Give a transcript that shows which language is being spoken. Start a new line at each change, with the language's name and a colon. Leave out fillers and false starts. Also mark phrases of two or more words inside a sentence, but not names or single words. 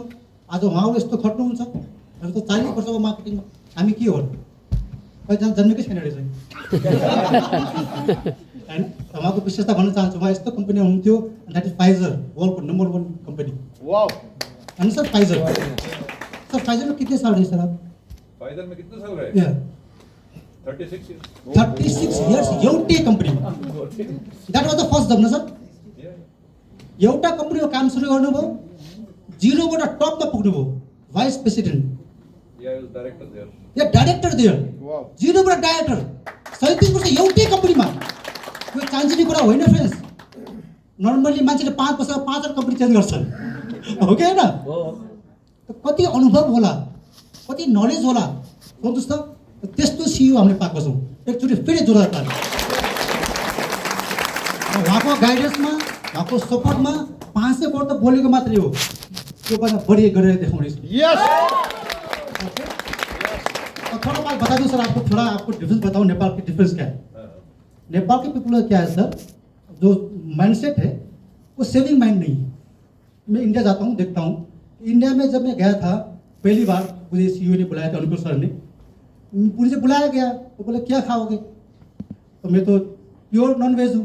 Nepali: आज उहाँहरू यस्तो खट्नुहुन्छ, हामी त 40 वर्षको मार्केटिङमा हामी के हो कहिलेजना जन्मेकै छैन रहेछ होइन। उहाँको विशेषता भन्न चाहन्छु, उहाँ यस्तो कम्पनी हुनुहुन्थ्यो,
English: that is
Nepali: फाइजर, वर्ल्डको नम्बर 1 कंपनी।
Hindi: होइन सर, फाइजर। सर फाइजर में कितने साल रहे सर आप? फाइजर में कितने साल रहे? 36 years.
Nepali: 36 years एउटै कम्पनीमा।
English: That was the first job
Nepali: न सर? एउटा कम्पनीमा काम सुरु गर्नुभयो, जिरोबाट टपमा पुग्नुभयो,
English: vice president. Yeah, he was director there.
Nepali: या डाइरेक्टर दियो। जिरोबाट डाइरेक्टर 37 वर्ष एउटै कम्पनीमा। यो चान्सिने कुरा होइन फ्रेन्ड्स। नर्मली मान्छेले 5 वर्षमा 5 कम्पनी चेन्ज गर्छन्, हो कि होइन? कति अनुभव होला, कति नलेज होला, सोच्नुहोस् त। त्यस्तो सिइओ हामीले पाएको छौँ। एकचोटि फेरि जोरदार ताली। उहाँको गाइडेन्समा, उहाँको सपोर्टमा 500 करोड त बोलेको मात्रै हो, त्यो भन्दा बढी गरेर देखाउने छु।
Hindi: थोड़ा बात बता दूं सर आपको, थोड़ा आपको डिफरेंस बताऊं नेपाल की डिफरेंस क्या है। नेपाल के पीपल का क्या है सर, जो माइंडसेट है वो सेविंग माइंड नहीं है। मैं इंडिया जाता हूँ, देखता हूँ। इंडिया में जब मैं गया था पहली बार, मुझे सीईओ ने बुलाया था, अनुकुल सर ने, मुझे बुलाया गया तो बोले क्या खाओगे, तो मैं तो
English: pure non veg
Hindi: हूँ।